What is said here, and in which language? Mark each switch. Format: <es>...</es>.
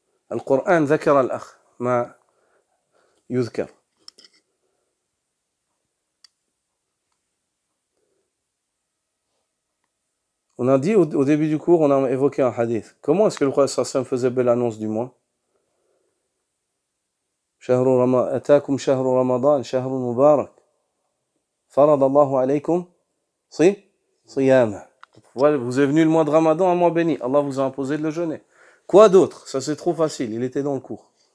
<fr>Al-Qur'an ذكر al-akh, ma يذكر. On a dit au début du cours, on a évoqué un hadith. Comment est-ce que le prophète sallam faisait belle annonce du mois?</fr> <ar>أتاكم شهر رمضان شهر مبارك فرض الله عليكم صيامه.</ar> <fr>Vous est venu le mois de Ramadan, un mois béni. Allah vous a imposé de le jeûner. Quoi d'autre? Ça c'est trop facile, il était dans le cours.</fr>